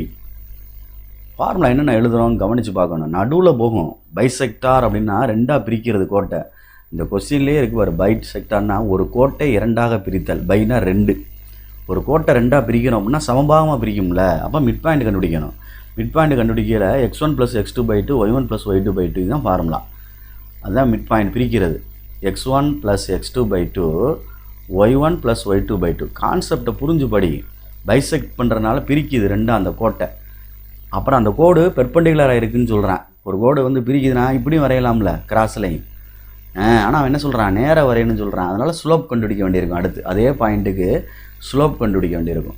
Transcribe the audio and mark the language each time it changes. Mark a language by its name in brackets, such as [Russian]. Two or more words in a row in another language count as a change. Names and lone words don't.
[Tamil] ஃபார்முலா என்னென்ன எழுதுகிறோம் கவனித்து பார்க்கணும். நடுவில் போகும். பைசெக்டார் அப்படின்னா ரெண்டாக பிரிக்கிறது கோட்டை. இந்த கொஸ்டின்லேயே இருக்கு பாரு, பைசெக்டார்னா ஒரு கோட்டை 2ஆக பிரித்தல். பைனா 2. ஒரு கோட்டை 2ஆக பிரிக்கணும் அப்படின்னா சமபாகமாக பிரிக்கும்ல. அப்போ [English] midpoint [Tamil] கண்டுபிடிக்கணும். [English] midpoint [Tamil] கண்டுபிடிக்கல x1 + x2/2 y1 + y2/2 இதுதான் ஃபார்முலா. அதுதான் [English] midpoint [Tamil] பிரிக்கிறது. x1 + x2/2 y1 + y2/2. கான்செப்டை புரிஞ்சு படி. பைசெக்ட் பண்ணுறதுனால பிரிக்குது ரெண்டும் அந்த கோட்டை. அப்புறம் அந்த கோடு பெர்பெண்டிகுலராக இருக்குதுன்னு சொல்கிறேன். ஒரு கோடு வந்து பிரிக்குதுன்னா இப்படியும் வரையலாம்ல கிராஸ்லையும். ஆனால் அவன் என்ன சொல்கிறான், நேராக வரையணும்னு சொல்கிறான். அதனால் ஸ்லோப் கண்டுபிடிக்க வேண்டியிருக்கும். அடுத்து அதே பாயிண்ட்டுக்கு ஸ்லோப் கண்டுபிடிக்க வேண்டியிருக்கும்.